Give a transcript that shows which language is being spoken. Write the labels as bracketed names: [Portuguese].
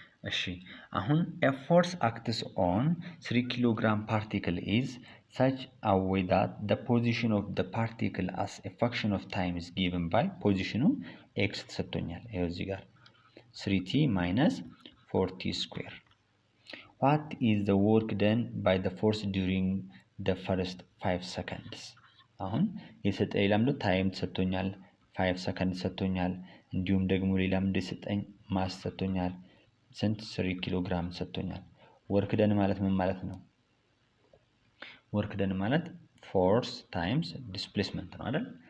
[Amharic] እሺ አሁን [English] a force acts on 3 kilogram particle is such a way that the position of the particle as a function of time is given by position x [Amharic] ተሰጥቶኛል። ይሄው እዚህ ጋር [English] 3t minus 4t square. what is the work done by the force during the first 5 seconds? [Amharic] አሁን የሰጠኝ ሌላም ታይም ተሰጥቶኛል፣ 5 ሰከንድ ተሰጥቶኛል። እንዲሁም ደግሞ ሌላም እንደሰጠኝ ማስ ተሰጥቶኛል። ስንት? 3 ኪሎ ግራም ሰጥቶኛል። ወርክ ደን ማለት ምን ማለት ነው? ወርክ ደን ማለት ፎርስ ታይምስ ዲስፕሌስመንት ነው አይደል?